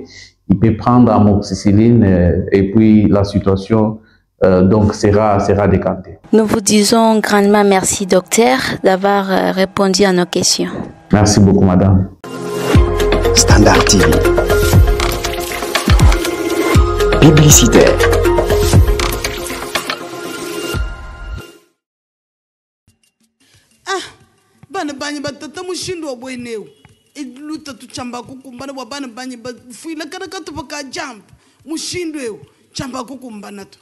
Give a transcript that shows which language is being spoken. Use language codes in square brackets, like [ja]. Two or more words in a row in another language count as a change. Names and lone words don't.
[fr] Il peut prendre l'amoxicilline et puis la situation donc sera décantée. Nous vous disons grandement merci, docteur, d'avoir répondu à nos questions. Merci beaucoup, madame. Standard TV. Publicitaire. [lu] Bana banyi batata mushindo bweneu iluta tuchamba kukumbana wa bana banyi fuila kana katupaka jump mushindo eu chamba kukumbana to